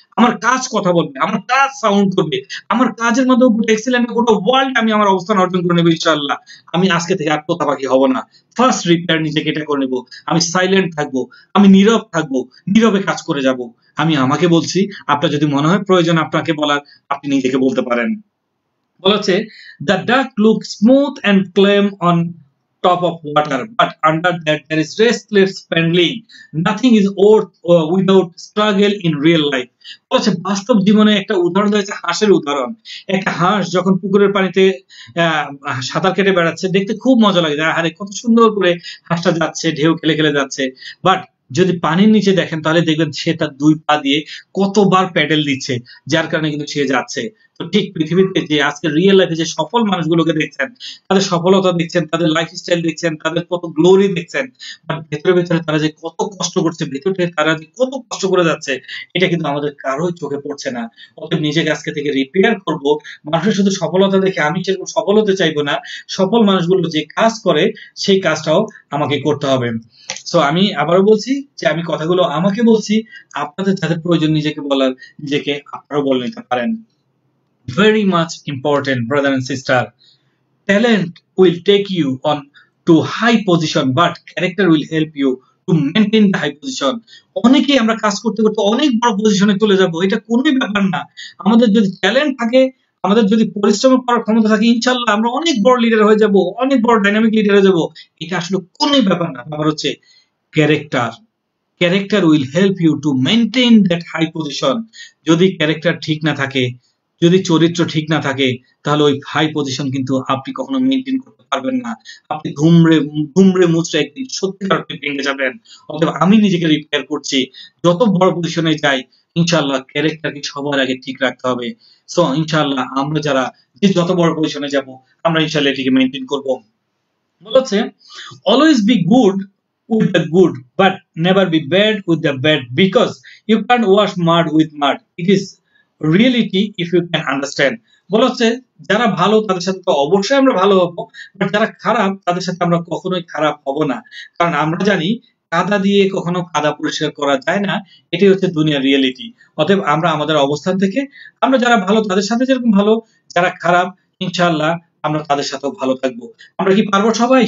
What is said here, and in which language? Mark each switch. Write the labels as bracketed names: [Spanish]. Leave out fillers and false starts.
[Bangla] আমার কাজ কথা বলবে, আমার কাজ সাউন্ড করবে, আমার কাজের মাধ্যমে গোটা এক্সিলেন্ট গোটা ওয়ার্ল্ড আমি আমার অবস্থান অর্জন করে নেবো ইনশাআল্লাহ। আমি আজকে থেকে আর তোতা পাখি হব না, ফার্স্ট রিপেয়ার নিজেকে এটা করে নেবো। আমি সাইলেন্ট থাকবো, আমি নীরব থাকবো, নীরবে কাজ করে যাব। আমি আমাকে বলছি, আপনার যদি মনে হয় প্রয়োজন আপনাকে বলার, আপনি নিজেকে বলতে পারেন। বলা হচ্ছে, [English] the duck looks smooth and calm on top of water, but under that there is restless spending. Nothing is without struggle in real life. [Bangla] বলা হচ্ছে, বাস্তব জীবনে একটা উদাহরণ রয়েছে হাঁসের উদাহরণ। একটা হাঁস যখন পুকুরের পানিতে সাঁতার কেটে বেড়াচ্ছে, দেখতে খুব মজা লাগে, আরে কত সুন্দর করে হাঁসটা যাচ্ছে, ঢেউ খেলে খেলে যাচ্ছে। বাট যদি পানির নিচে দেখেন তাহলে দেখবেন সে তার দুই পা দিয়ে কতবার প্যাডেল দিচ্ছে, যার কারণে কিন্তু সে যাচ্ছে। তো ঠিক পৃথিবীতে যে আজকে রিয়েল লাইফে যে সফল মানুষগুলোকে দেখছেন, তাদের সফলতা দেখছেন, তাদের লাইফস্টাইল দেখছেন, তাদের কত গ্লোরি দেখছেন, বাট ভেতরে ভেতরে তারা যে কত কষ্ট করছে, ভেতরে তারা যে কত কষ্ট করে যাচ্ছে, এটা কিন্তু আমাদের কারোই চোখে পড়ছে না। অতএব নিজেকে আজকে থেকে রিপেয়ার করব। মানুষের শুধু সফলতা দেখে আমি সেরকম সফল হতে চাইবো না, সফল মানুষগুলো যে কাজ করে সেই কাজটাও আমাকে করতে হবে। সো আমি আবারও বলছি যে আমি কথাগুলো আমাকে বলছি, আপনাদের যাদের প্রয়োজন নিজেকে বলার, নিজেকে আপনারাও বলে নিতে পারেন। [English] Very much important, brother and sister. Talent will take you on to high position, but character will help you to maintain the high position. [Bangla] অনেকেই আমরা কাজ করতে করতে অনেক বড় পজিশনে চলে যাব, এটা কোনোই ব্যাপার না। আমাদের যদি ট্যালেন্ট থাকে, আমাদের যদি পরিশ্রম করার ক্ষমতা থাকে, ইনশাআল্লাহ আমরা অনেক বড় লিডার হয়ে যাব, অনেক বড় ডাইনামিক লিডার হয়ে যাব। এটা আসলে কোনোই ব্যাপার না। ব্যাপার হচ্ছে character. [English] Character will help you to maintain that high position. [Bangla] যদি ক্যারেক্টার ঠিক না থাকে, যদি চরিত্র ঠিক না থাকে, তাহলে ওই হাই পজিশন কিন্তু আপনি কখনো মেইনটেইন করতে পারবেন না। আপনি ঘুমড়ে মুচড়ে একদিন সত্যিকার অর্থে ভেঙে যাবেন। অতএব আমি নিজেকে রিপেয়ার করছি, যত বড় পজিশনে যাই ইনশাআল্লাহ ক্যারেক্টারকে সবার আগে ঠিক রাখতে হবে। সো ইনশাআল্লাহ আমরা যারা যে যত বড় পজিশনে যাব, আমরা ইনশাআল্লাহ এটিকে মেইনটেইন করব। [English] বলেছে, always be good with the good, but never be bad with the bad, because you can't wash mud with mud. It is reality if you can understand. [Bangla] বলা হচ্ছে, যারা ভালো তাদের সাথে তো অবশ্যই আমরা ভালো হব, বাট যারা খারাপ তাদের সাথে আমরা কখনোই খারাপ হব না। কারণ আমরা জানি কাদা দিয়ে কখনো কাদা পরিষ্কার করা যায় না, এটাই হচ্ছে দুনিয়ার রিয়েলিটি। অতএব আমরা আমাদের অবস্থান থেকে আমরা যারা ভালো তাদের সাথে যেরকম ভালো, যারা খারাপ ইনশাআল্লাহ আমরা তাদের সাথেও ভালো থাকবো। আমরা কি পারবো সবাই?